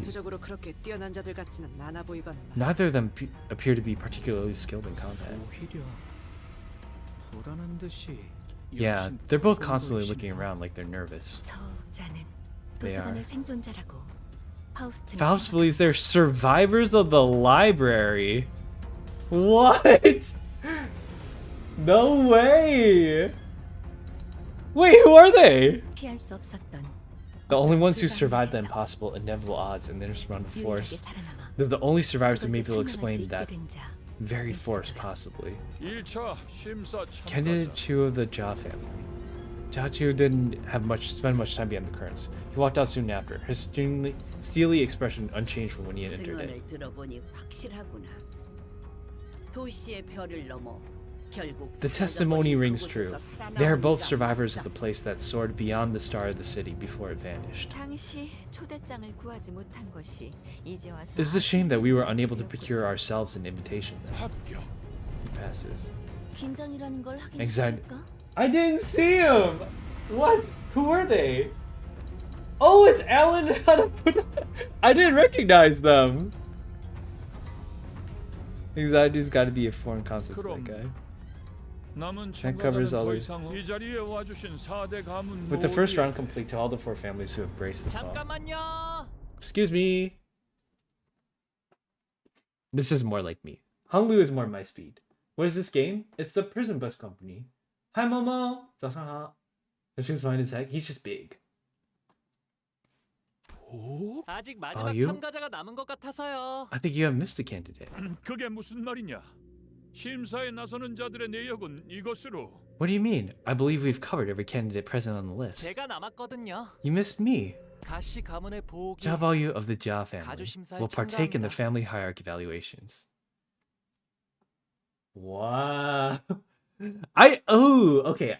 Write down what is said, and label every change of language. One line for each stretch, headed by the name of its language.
Korean: 전투적으로 그렇게 뛰어난 자들 같지는 않아 보이건.
English: Neither of them appear to be particularly skilled in combat.
Korean: 오히려 불안한 듯이.
English: Yeah, they're both constantly looking around like they're nervous.
Korean: 저자는
English: They are.
Korean: 도서관의 생존자라고. 파우스트는
English: Faust believes they're survivors of the library. What? No way! Wait, who are they?
Korean: 피할 수 없었던
English: The only ones who survived the impossible, inevitable odds in the insurmountable
Korean: 유일하게
English: force.
Korean: 살아남아
English: They're the only survivors who may
Korean: 그것을
English: be able to
Korean: 설명할 수
English: explain
Korean: 있게
English: that
Korean: 된 자.
English: very force, possibly.
Korean: 1차 심사
English: Candidate
Korean: 참가자
English: Chu of the Jia family. Jia Chu didn't have spend much time beyond the currents. He walked out soon after, his steely expression unchanged from when he had entered it.
Korean: 증언을 들어보니 확실하구나. 도시의 별을 넘어 결국
English: The testimony
Korean: 사라져버린
English: rings
Korean: 그곳에서
English: true.
Korean: 살아남은
English: They are both
Korean: 이가
English: survivors of
Korean: 있다.
English: the place that soared beyond the star of the city before it vanished.
Korean: 당시 초대장을 구하지 못한 것이 이제 와서
English: It's a shame that we were unable to procure ourselves an invitation then.
Korean: 합격.
English: He passes.
Korean: 긴장이라는 걸
English: Exact-
Korean: 확인했을까?
English: I didn't see him! What? Who were they? Oh, it's Alan and I didn't recognize them! Anxiety's gotta be a foreign concept to that guy.
Korean: 남은
English: That covers
Korean: 참가자는
English: all
Korean: 더
English: the-
Korean: 이상 이 자리에 와주신 4대 가문
English: With the first round
Korean: 모두에게
English: complete to all the 4 families who have braced the song.
Korean: 잠깐만요.
English: Excuse me. This is more like me. Honglu is more my speed. What is this game? It's the Limbus Company. Hi, Momo. Zasaha. This is fine as heck. He's just big. 오?
Korean: 아직
English: Oh,
Korean: 마지막
English: you?
Korean: 참가자가 남은 것 같아서요.
English: I think you have missed a candidate.
Korean: 그게 무슨 말이냐? 심사에 나서는 자들의 내역은 이것으로.
English: What do you mean? I believe we've covered every candidate present on the list.
Korean: 제가 남았거든요.
English: You missed me.
Korean: 가시 가문의 보호기.
English: Jabayu of the Jia family
Korean: 가주심사에
English: will partake in the
Korean: 참가합니다.
English: family hierarchy evaluations. Wow. Okay.